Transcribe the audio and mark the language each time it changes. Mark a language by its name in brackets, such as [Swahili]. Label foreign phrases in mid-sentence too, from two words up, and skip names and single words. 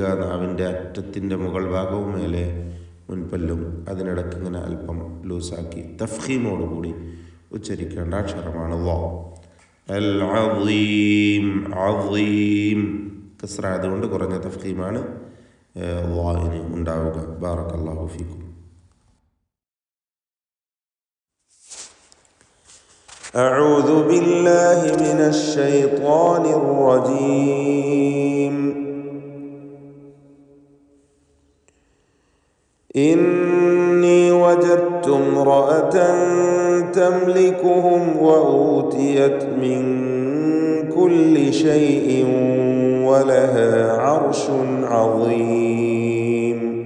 [Malayalam] നാവിൻ്റെ അറ്റത്തിൻ്റെ മുകൾ ഭാഗവും മേലെ മുൻപല്ലും അതിനിടയ്ക്ക് ഇങ്ങനെ അല്പം ലൂസാക്കി തഫ്ഖീമോടുകൂടി ഉച്ചരിക്കേണ്ട അക്ഷരമാണ് വാ. [Arabic] العظيم عظيم [Malayalam] കസ്റ അതുകൊണ്ട് കുറഞ്ഞ തഫ്ഖീമാണ് വാഇന് ഉണ്ടാവുക. [Arabic] بارك الله فيكم. أعوذ بالله من الشيطان الرجيم. إني وجدت امرأة تملكهم وأوتيت من كل شيء ولها عرش عظيم.